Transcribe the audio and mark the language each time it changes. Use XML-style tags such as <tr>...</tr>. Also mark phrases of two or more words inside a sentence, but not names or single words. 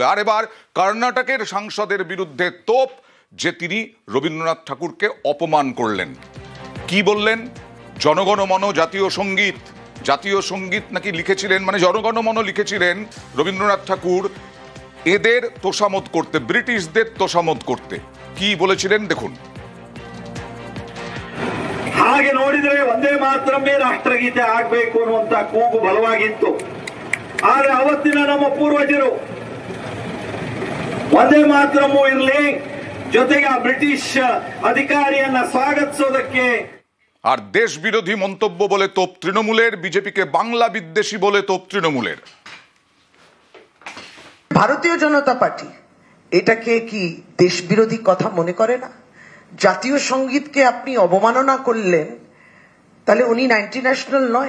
<bn>আর এবার কর্ণাটকের সাংসদের বিরুদ্ধে তোপ যে তিনি রবীন্দ্রনাথ ঠাকুরকে অপমান করলেন। কি বললেন? জনগণমন জাতীয় সঙ্গীত, জাতীয় সঙ্গীত নাকি লিখেছিলেন, মানে জনগণমন লিখেছিলেন রবীন্দ্রনাথ ঠাকুর এদের তোষামত করতে, ব্রিটিশদের তোষামত করতে। কি বলেছিলেন দেখুন।</bn> <kn>ಹಾಗೆ ನೋಡಿದರೆ ವಂದೇ ಮಾತರಮ್ಮೇ ರಾಷ್ಟ್ರಗೀತೆ ಆಗಬೇಕು ಅನ್ನುವಂತ ಕೂಗು ಬಲವಾಗಿತ್ತು. ಆದರೆ ಅವತ್ತಿನ ನಮ್ಮ ಪೂರ್ವಜರು ವಂದೇ ಮಾತರಮ್ಮು ಇರಲಿ ಜೊತೆಗೆ ಆ ಬ್ರಿಟಿಷ್ ಅಧಿಕಾರಿಯನ್ನ ಸ್ವಾಗತಿಸೋದಕ್ಕೆ</kn> <bn>আর দেশ বিরোধী মন্তব্য বলে তোপ তৃণমূলের, বিজেপিকে বাংলা বিদ্বেষী বলে তোপ তৃণমূলের। ভারতীয় জনতা পার্টি এটাকে কি দেশ বিরোধী কথা মনে করে না? জাতীয় সঙ্গীতকে আপনি অবমাননা করলেন, তাহলে উনি</bn> <en>anti national</en> <bn>নয়?</bn>